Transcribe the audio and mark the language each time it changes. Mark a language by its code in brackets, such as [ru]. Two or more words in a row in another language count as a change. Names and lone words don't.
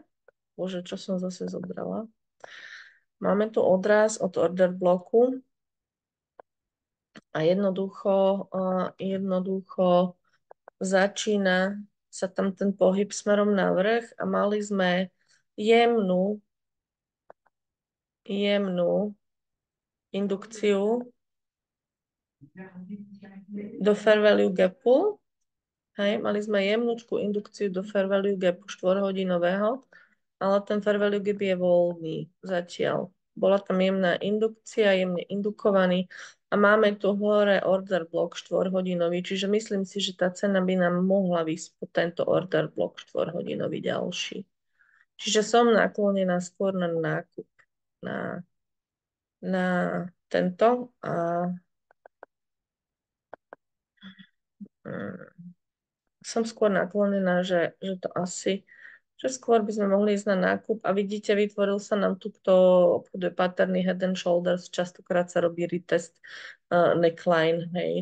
[sk] Bože, čo som zase zobrala? Máme tu odraz od [en] order bloku [sk] a jednoducho začína sa tam ten pohyb smerom na vrch a mali sme jemnú indukciu do [en] fair value gapu. [sk] Hej, mali sme jemnúčku indukciu do [en] fair value gapu [sk] 4-hodinového, ale ten [en] fair value gap [sk] je voľný zatiaľ. Bola tam jemná indukcia, jemne indukovaný a máme tu hore [en] order block [sk] 4-hodinový, čiže myslím si, že tá cena by nám mohla výsť po tento [en] order block [sk] 4-hodinový ďalší. Čiže som naklonená skôr na nákup na tento a som skôr naklonená, že to asi že skôr by sme mohli ísť na nákup a vidíte, vytvoril sa nám tu, kto obchoduje paterny [en] Head and Shoulders, [sk] častokrát sa robí [en] retest neckline, [sk] hej.